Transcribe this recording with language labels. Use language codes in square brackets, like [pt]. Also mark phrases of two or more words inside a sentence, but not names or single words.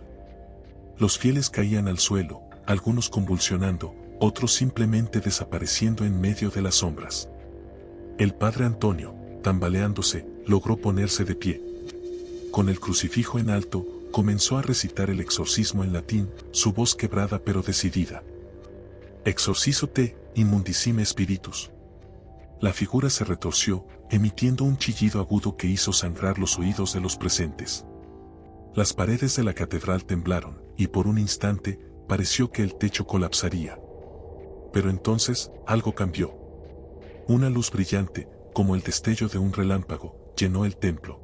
[es] Los fieles caían al suelo, algunos convulsionando, otros simplemente desapareciendo en medio de las sombras. El padre Antonio, tambaleándose, logró ponerse de pie. Con el crucifijo en alto, comenzó a recitar el exorcismo en latín, su voz quebrada pero decidida. [la] «Exorcizo te, immundicime spiritus». [es] La figura se retorció, emitiendo un chillido agudo que hizo sangrar los oídos de los presentes. Las paredes de la catedral temblaron, y por un instante, pareció que el techo colapsaría. Pero entonces, algo cambió. Una luz brillante, como el destello de un relámpago, llenó el templo.